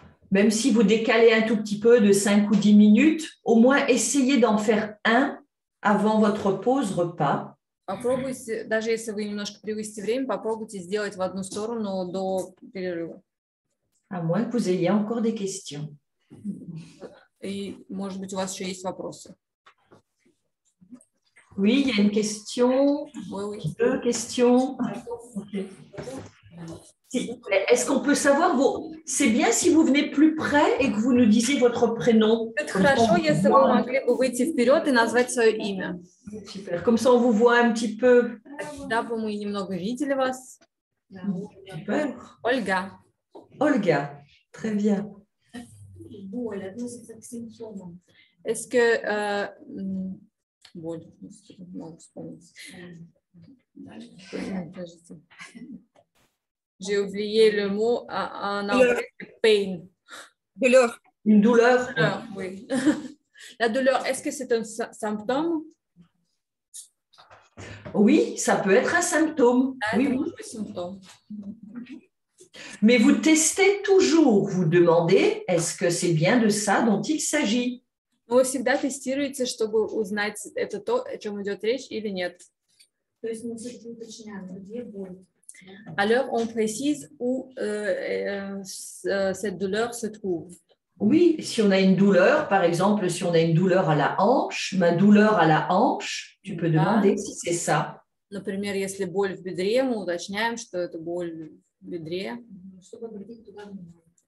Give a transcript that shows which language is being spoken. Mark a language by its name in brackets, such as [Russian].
[French] Même si vous décalez un tout petit peu de 5 ou 10 minutes, au moins essayez d'en faire un avant votre pause repas. [Russian] Попробуйте, даже если вы немножко превысите время, попробуйте сделать в одну сторону до перерыва. [French] À moins que vous ayez encore des questions. [Russian] И, может быть, у вас еще есть вопросы. [French] Oui, il y a une question. Oui. Deux questions. Okay. Est-ce qu'on peut savoir c'est bien si vous venez plus près et que vous nous disiez votre prénom. [Russian] Это хорошо, если вы могли бы выйти вперед и назвать свое имя. [French] Super. Comme ça, on vous voit un petit peu. [Russian] Да, бы мы немного видели вас. [French] Super. [Russian] Ольга. [French] Olga. Très bien. [Russian] Боль относится к симптомам. [French] Est-ce que [Russian] боль, могу вспомнить. [French] J'ai oublié le mot en anglais, pain. Douleur. Une douleur. Oui. La douleur, est-ce que c'est un symptôme? Oui, ça peut être un symptôme. Oui, oui. Symptôme. Mais vous testez toujours, vous demandez, est-ce que c'est bien de ça dont il s'agit? [Russian] Вы всегда тестируете, чтобы узнать, это то, о чем идет речь или нет. То есть мы все-таки уточняем, где боль. [French] Alors, on précise où cette douleur se trouve. Oui, si on a une douleur, par exemple, si on a une douleur à la hanche, ma douleur à la hanche, tu peux demander si c'est ça. [Russian] Например, если боль в бедре, мы уточняем, что это боль в бедре. Чтобы обратить туда внимание.